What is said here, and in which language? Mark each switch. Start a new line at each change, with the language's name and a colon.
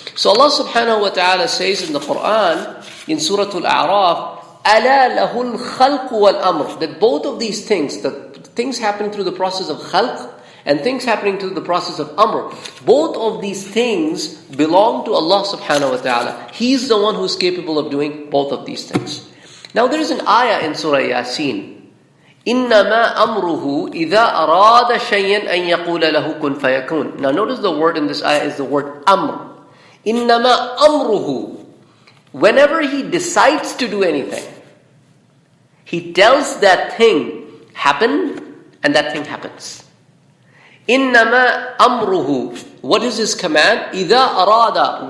English: So Allah subhanahu wa ta'ala says in the Quran, in Surah Al-A'raf,
Arabic: أَلَا لَهُ الْخَلْقُ وَالْأَمْرُ,
English: that both of these things, the things happening through the process of khalq and things happening through the process of amr, both of these things belong to Allah subhanahu wa ta'ala. He's the one who's capable of doing both of these things. Now there is an ayah in Surah Yasin.
Arabic: إِنَّمَا أَمْرُهُ إِذَا أَرَادَ شَيْئًا أَن يَقُولَ لَهُ كُن فَيَكُونَ.
English: Now notice the word in this ayah is the word amr.
Arabic: إِنَّمَا أَمْرُهُ.
English: Whenever he decides to do anything, he tells that thing, happen, and that thing happens.
Arabic: إِنَّمَا أَمْرُهُ.
English: What is his command?
Arabic: إِذَا أَرَادَ.